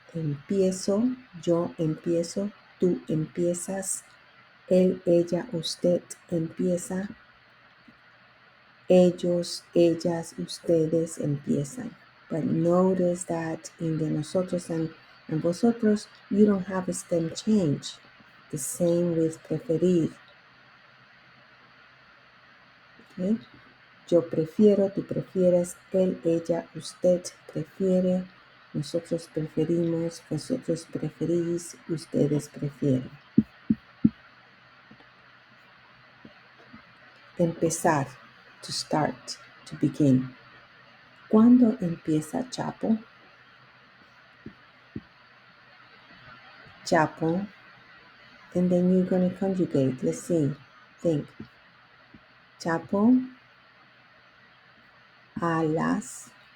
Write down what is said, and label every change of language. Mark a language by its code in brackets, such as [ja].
[es] Empiezo, yo empiezo, tú empiezas, él, ella, usted empieza, ellos, ellas, ustedes empiezan. [en] But notice that in the nosotros and vosotros, you don't have a stem change. The same with preferir. Okay? [es] Yo prefiero, tú prefieres, él, ella, usted prefiere, nosotros preferimos, vosotros preferís, ustedes prefieren. Empezar, [en] to start, to begin. [es] ¿Cuándo empieza Chapo? [en] Chapo. And then you're going to conjugate. Let's see. Think. Chapo a las.